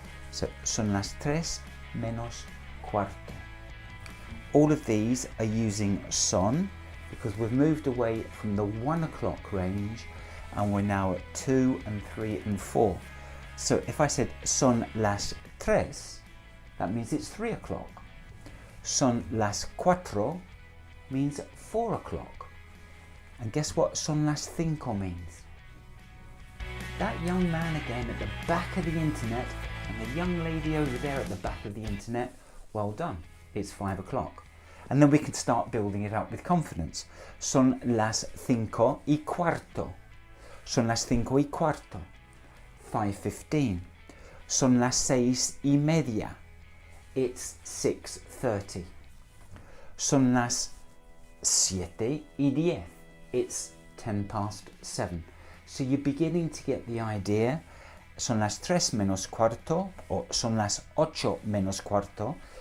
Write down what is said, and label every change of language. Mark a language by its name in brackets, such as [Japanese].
[Spanish] So son las 3 menos cuarto. [English] All of these are using son because we've moved away from the 1 o'clock range and we're now at 2 and 3 and 4. So if I said [Spanish] son las 3, [English] that means it's 3 o'clock. [Spanish] Son las cuatro [English] means 4 o'clock. And guess what [Spanish] son las cinco [English] means? That young man again at the back of the internet and the young lady over there at the back of the internet, well done, it's 5 o'clock. And then we can start building it up with confidence. [Spanish] Son las 5:15. Son las 5:15. 5:15. Son las 6:30. [English] It's 6:30. [Spanish] Son las 7:10. [English] It's 7:10. So you're beginning to get the idea. [Spanish] Son las 3 menos cuarto, or son las 8 menos cuarto.